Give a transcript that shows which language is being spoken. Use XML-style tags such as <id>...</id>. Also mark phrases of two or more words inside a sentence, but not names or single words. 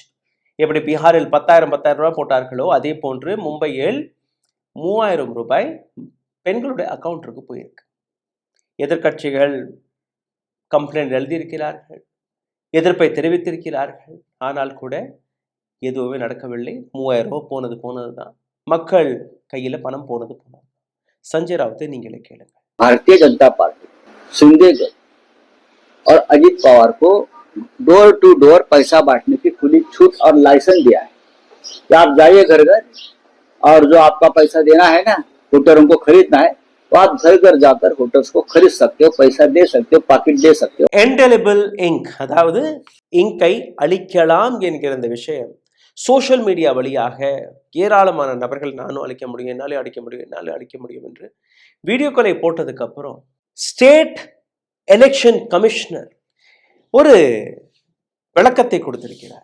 <ta>எப்படி பீகாரில் 10,000 ரூபாய் போட்டார்களோ அதே போன்று மும்பையில் 3000 ரூபாய் பெண்களுடைய அக்கவுண்ட்டுக்கு போயிருக்கு. எதிர்கட்சிகள் கம்ப்ளைண்ட் எழுதியிருக்கிறார்கள், எதிர்ப்பை தெரிவித்திருக்கிறார்கள். ஆனால் கூட எதுவுமே நடக்கவில்லை. 3000 ரூபாய் போனது தான். மக்கள் கையில பணம் போனது. சஞ்சய் ராவத்தை நீங்களே கேளுங்க.</ta> <hi>भारतीय जनता पार्टी सिंधेगढ़ और अजित पवार को</hi> <en>door to door</en> <hi>पैसा बांटने की खुली छूट और लाइसेंस दिया है कि आप जाइए घर घर और जो आपका पैसा देना है ना, वोटरों को खरीदना है, तो आप घर घर जाकर वोटर्स को खरीद सकते हो, पैसा दे सकते हो, पाकिट दे सकते हो.</hi> <en>indelible ink,</en> <ta>அதாவது இங்கை அழிக்கலாம் என்கிற இந்த விஷயம்</ta> <en>social media</en> <ta>வழியாக ஏராளமான நபர்கள் நானும் அழிக்க முடியும், என்னாலே அழிக்க முடியும் என்று வீடியோக்களை போட்டதுக்கு அப்புறம்</ta> <en>state election commissioner</en> <ta>ஒரு விளக்கத்தை கொடுத்திருக்கிறார்.</ta>